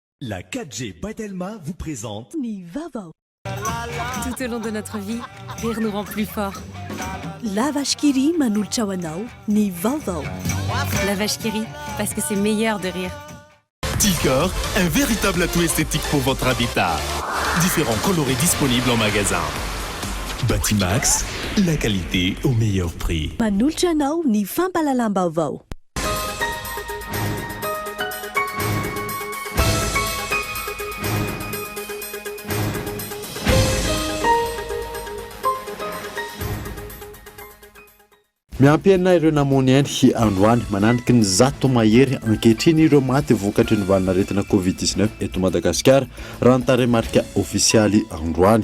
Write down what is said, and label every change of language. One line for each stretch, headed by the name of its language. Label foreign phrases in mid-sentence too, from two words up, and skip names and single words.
French: La 4G Batelma vous présente Ni Vavao. Tout au long de notre vie, rire nous rend plus fort.
Malagasy: La vache qui rit manolotra ho anao, Ni Vavao.
French: La vache qui rit, parce que c'est meilleur de rire. Ticor, un véritable atout esthétique pour votre habitat. Différents colorés disponibles en magasin. Batimax, la qualité au meilleur prix.
Malagasy: Manolotra anao ny fampalalam-baovao. Miampiana ireo namony any androany mananiky ny zato mahery ankehitriny ireo maty vokatry ny valinaretina Covid-19 eto Madagasikara raha ny tarehimarika ofisialy androany.